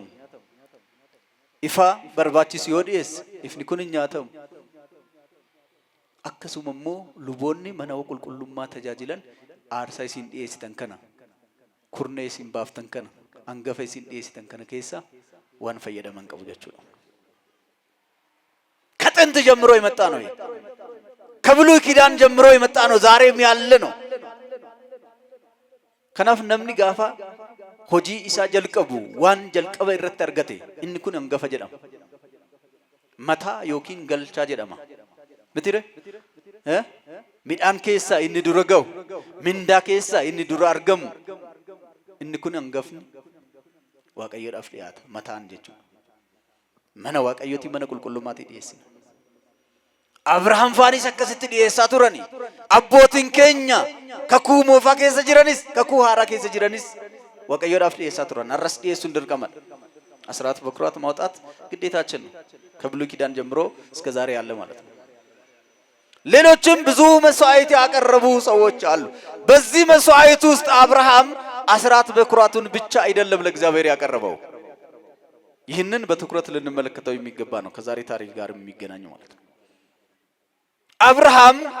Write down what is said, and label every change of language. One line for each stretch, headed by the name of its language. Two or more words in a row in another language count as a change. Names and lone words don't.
Oromo: Ifa barbaachisu yoo dhiyeesse ifni kun hin nyaatamu. Akkasuma immoo luboonni mana qulqullummaa tajaajilan aarsaa isin dhiyeessitan kana kurnee isin baaftan kana hangafa isin dhiyeessitan kana keessa waan fayyadaman qabu jechuudha.
Amharic: ከጥንት ጀምሮ የመጣ ነው። ከብሉይ ኪዳን ጀምሮ የመጣ ነው። ዛሬም ያለ ነው።
Oromo: kanaaf namni gaafa hojii isaa jalqabu waan jalqaba irratti argate inni kun hangafa jedhama. Mataa yookiin galchaa jedhama. Mitire midhaan keessa inni dura ga'u mindaa keessa inni dura argamu inni kun hangafni waaqayyoodhaaf dhiyaata mataan jechuudha. Mana waaqayyooti mana qulqullummaatti dhiyeessina. Abrahaam faanis akkasitti dhiyeessaa turani. Abbootiin keenya kakuu moofaa keessa jiranis kakuu haaraa keessa jiranis waaqayyoodhaaf dhiyeessaa turan. Har'as dhiyeessuun dirqamadha.
Amharic: አስራት በኩራት ማውጣት ግዴታችን ነው። ከብሉይ ኪዳን ጀምሮ እስከ ዛሬ ያለ ማለት ነው። ሌሎችም ብዙ መስዋዕት ያቀረቡ ሰዎች አሉ። በዚህ መስዋዕት ውስጥ አብርሃም አስራት በኩራቱን ብቻ አይደለም ለእግዚአብሔር ያቀረበው። ይህንን በትኩረት ልንመለከተው የሚገባ ነው። ከዛሬ ታሪክ ጋር የሚገናኘው ማለት ነው። አብርሃም